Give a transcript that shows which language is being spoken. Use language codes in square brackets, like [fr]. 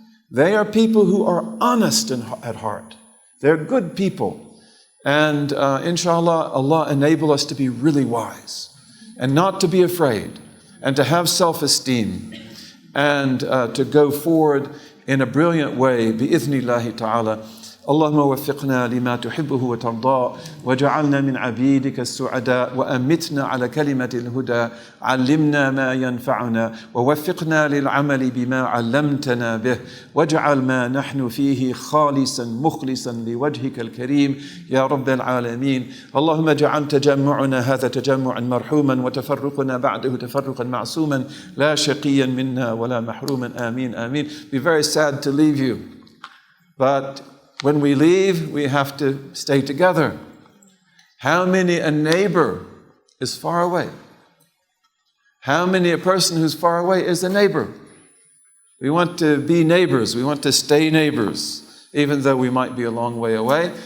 [en] They are people who are honest at heart. They're good people. And inshallah, Allah enable us to be really wise and not to be afraid and to have self-esteem and to go forward in a brilliant way, bi'ithnillahi ta'ala. [ar] اللهم وفقنا لما تحبه وترضى وجعلنا من عبيدك السعداء وأمتنا على كلمة الهدى علمنا ما ينفعنا ووفقنا للعمل بما علمتنا به واجعل ما نحن فيه خالصا مخلصا لوجهك الكريم يا رب العالمين. اللهم اجعل تجمعنا هذا تجمعا مرحوما وتفرقنا بعده تفرقا معصوما لا شقيا منا ولا محروما آمين آمين. [en] Be very sad to leave you, but when we leave, we have to stay together. How many a neighbor is far away? How many a person who's far away is a neighbor? We want to be neighbors. We want to stay neighbors, even though we might be a long way away.